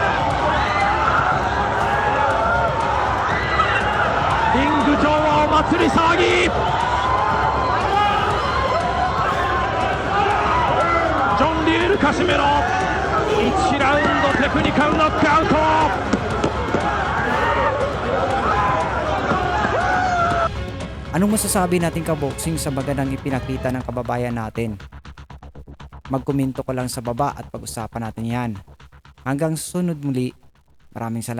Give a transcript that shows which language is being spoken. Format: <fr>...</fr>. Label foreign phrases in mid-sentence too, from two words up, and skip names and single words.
<ja>リング上はお祭り騒ぎ。ジョン・リュール・カシメロ、1ラウンドテクニカルノックアウト。</ja> <tl>Anong masasabi natin kaboxing sa magandang ipinakita ng kababayan natin? Magkomento ko lang sa baba at pag-usapan natin yan. Hanggang sunod muli, maraming salamat.</tl>